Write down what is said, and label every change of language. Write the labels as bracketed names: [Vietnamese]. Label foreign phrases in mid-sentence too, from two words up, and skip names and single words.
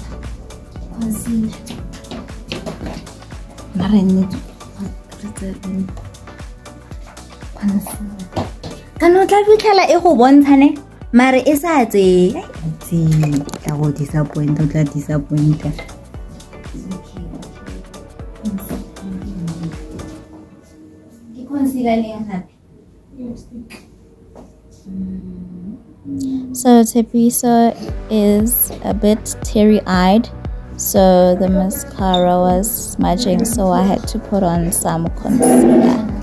[English] Concealer. [Tswana] Kano tla fitlhela e go bontshane mare e sa tse tla go disappoint, tla disappointa. [English] So Tepiso is a bit teary-eyed, so the mascara was smudging, so I had to put on some concealer.